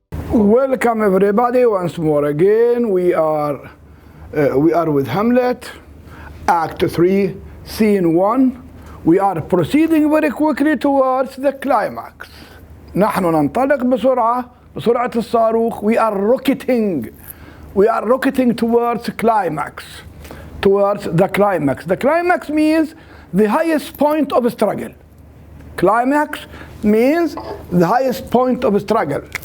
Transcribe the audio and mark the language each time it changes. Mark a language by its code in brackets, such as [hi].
[en] Welcome everybody once more again. We are with Hamlet, Act 3, Scene 1. We are proceeding very quickly towards the climax. [ar] نحن ننطلق بسرعة الصاروخ. [en] We are rocketing towards climax. Towards the climax. The climax means the highest point of struggle. Climax means the highest point of struggle.